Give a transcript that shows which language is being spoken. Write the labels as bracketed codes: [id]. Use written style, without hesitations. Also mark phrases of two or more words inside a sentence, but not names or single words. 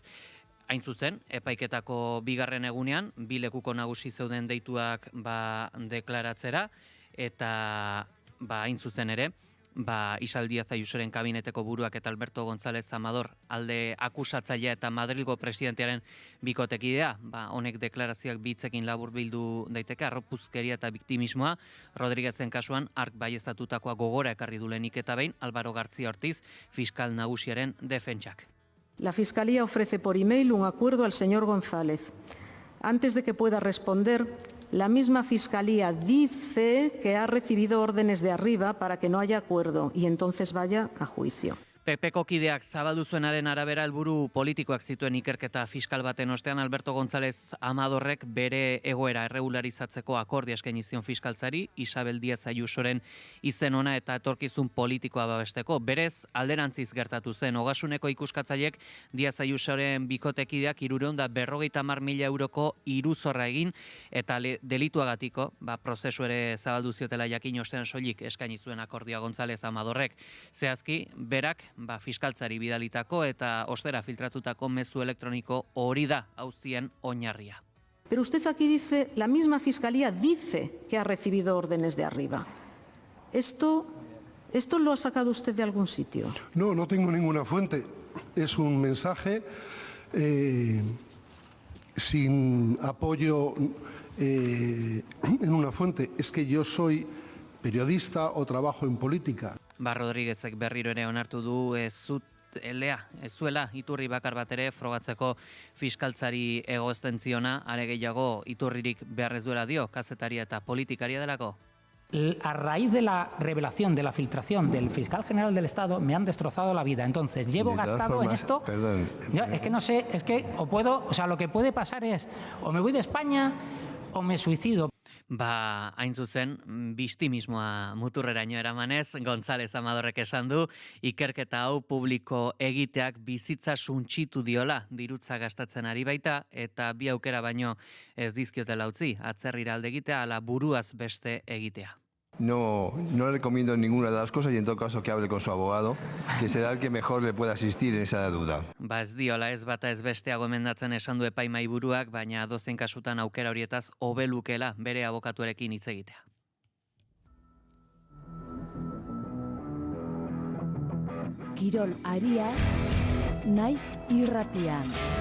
[eu] Hain zuzen, epaiketako bigarren egunean, bi lekuko nagusi zeuden deituak deklaratzera, eta hain zuzen ere, Isabel Díaz Ayusoren kabineteko buruak eta Alberto González Amador alde akusatzailea eta Madrilgo presidentearen bikotekidea, honek deklarazioak bitzekin laburbildu daiteke, arropuzkeria eta biktimismoa, Rodríguezen kasuan ark baieztatutakoa gogora ekarri du lehenik eta behin, Álvaro García Ortiz, fiskal nagusiaren defentsak. [es] La Fiscalía ofrece por email un acuerdo al señor González. Antes de que pueda responder, la misma Fiscalía dice que ha recibido órdenes de arriba para que no haya acuerdo y entonces vaya a juicio. [eu] PPko kideak zabaldu zuenaren arabera helburu politikoak zituen ikerketa fiskal baten ostean Alberto González Amadorrek bere egoera erregularizatzeko akordia eskaini zion fiskaltzari Isabel Díaz Ayusoren izen ona eta etorkizun politikoa babesteko. Berez alderantziz gertatu zen Ogasuneko ikuskatzaileek Díaz Ayusoren bikotekideak 350.000 euroko iruzorra egin eta delituagatiko prozesu ere zabaldu ziotela jakin ostean soilik eskaini zuen akordioa González Amadorrek. Zehazki berak fiskaltzari bidalitako eta ostera filtratutako mezu elektroniko hori da auzien oinarria. [es] Pero usted aquí dice, la misma Fiscalía dice que ha recibido órdenes de arriba. ¿Esto lo ha sacado usted de algún sitio? No, no tengo ninguna fuente. Es un mensaje sin apoyo en una fuente. Es que yo soy periodista o trabajo en política. [eu] Rodríguezek berriro ere onartu du ez zuela iturri bakar bat ere frogatzeko fiskaltzari egozten ziona, are gehiago iturririk beharrez duela dio, kazetaria eta politikaria delako. [es] A raíz de la revelación, de la filtración del fiscal general del Estado, me han destrozado la vida. Entonces, llevo gastado en esto. Perdón. Es que no sé, es que lo que puede pasar es, o me voy de España o me suicido. [eu] Hain zuzen, biktimismoa muturreraino eramanez, González Amadorrek esan du, ikerketa hau publiko egiteak bizitza suntsitu diola, dirutza gastatzen ari baita, eta bi aukera baino ez dizkiotela utzi, atzerrira alde egitea, ala buruaz beste egitea. [es] No le recomiendo ninguna de las cosas y en todo caso que hable con su abogado, que será el que mejor le pueda asistir en esa duda. [eu] Ez diola ez bata ez besteago emendatzen esan du epaimai buruak, baina dozen kasutan aukera horietaz hobelukela bere abokatuarekin hitz egitea. Kirol aria, naiz irratian.